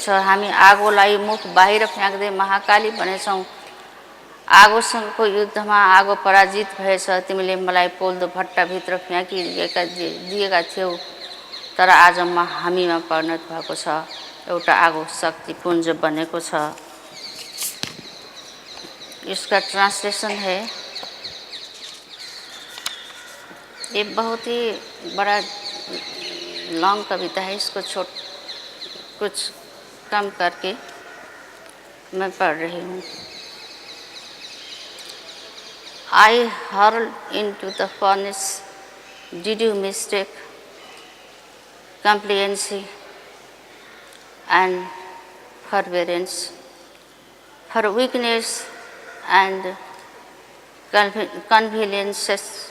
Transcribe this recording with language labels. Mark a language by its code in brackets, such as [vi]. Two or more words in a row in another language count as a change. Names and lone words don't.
[ne] हामी आगोलाई मुख बाहिर फ्याँक्दै महाकाली बनेछौँ। आगोसँगको युद्धमा आगो पराजित भएछ, तिमीले मलाई पोल्दो भट्टाभित्र फ्याँकिदिएका थियौ, तर आज हामीमा परिणत भएको छ, एउटा आगो शक्तिपुञ्ज बनेको छ। [hi] इसका ट्रांसलेशन है, ये बहुत ही बड़ा लॉन्ग कविता है, इसको कुछ कम करके मैं पढ़ रही हूँ। [en] I hurled into the furnace, did you mistake complacency and forbearance for weakness and conveniences?